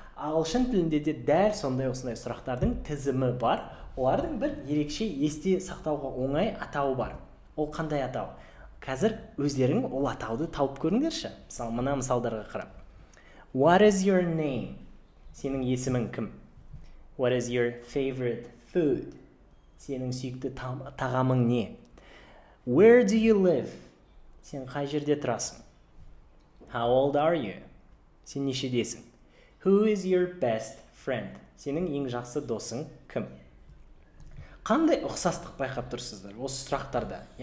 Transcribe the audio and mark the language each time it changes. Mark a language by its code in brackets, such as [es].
[kk] Ағылшын тілінде де дәл сондай осындай сұрақтардың тізімі бар. Олардың бір ерекше есте сақтауға оңай атауы бар. Ол қандай атау? Қазір өздерің ол атауды тауып көріңдерші. Мысалы, мына мысалдарға қарап. [en] What is your name? [kk] Сенің есімің кім? [en] What is your favorite food? [kk] Сенің сүйікті тағамың не? [en] Where do you live? [kk] Сен қай жерде тұрасың? [en] How old are you? [kk] Сен нешедесің? [en] Who is your best friend? [kk] Сенің ең жақсы досың кім? Қандай ұқсастық байқап тұрсыздар осы сұрақтарда?